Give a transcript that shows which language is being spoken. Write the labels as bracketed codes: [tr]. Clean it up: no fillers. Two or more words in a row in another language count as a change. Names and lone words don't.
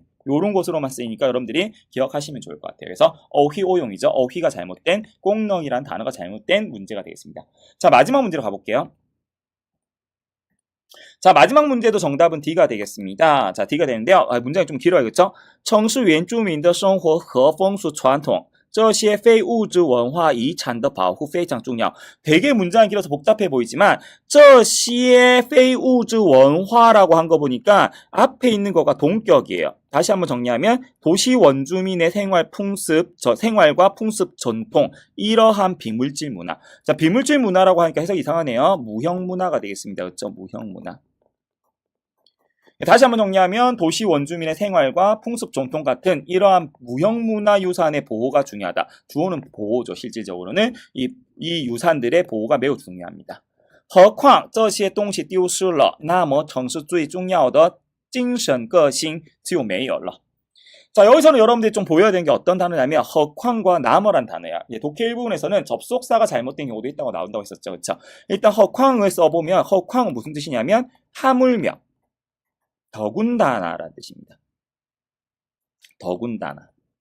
[ko] 요런 것으로만 쓰이니까 여러분들이 기억하시면 좋을 것 같아요. 그래서 어휘오용이죠. 어휘가 잘못된, 공렁이란 단어가 잘못된 문제가 되겠습니다. 자, 마지막 문제로 가볼게요. 자, 마지막 문제도 정답은 D가 되겠습니다. 자, D가 되는데요. 문제가 좀 길어요. 그렇죠? [zh] 城市原住民的生活和风俗传统这些非物质文化遗产的保护非常重要. [ko] 되게 문장이 길어서 복잡해 보이지만 [zh] 这些非物质文化 [ko] 라고 한 거 보니까 앞에 있는 거가 동격이에요. 다시 한번 정리하면 도시 원주민의 생활과 풍습 전통, 이러한 비물질 문화. 자, 비물질 문화라고 하니까 해석이 이상하네요. 무형 문화가 되겠습니다. 그렇죠? 무형 문화. 다시 한번 정리하면 도시 원주민의 생활과 풍습 전통 같은 이러한 무형문화유산의 보호가 중요하다. 주어는 보호죠. 실질적으로는 이 유산들의 보호가 매우 중요합니다. [zh] 何况这些东西丢失了，那么城市最重要的精神个性就没有了。 [ko] 자, 여기서는 여러분들이 좀 보여야 되는 게 어떤 단어냐면 허쾅과 나머란 단어야. 독해 일부분에서는 접속사가 잘못된 경우도 있다고 나온다고 했었죠. 그렇죠? 일단 허쾅을 써보면 허쾅은 무슨 뜻이냐면 하물며, 더군다나라는 뜻입니다. 더군다나.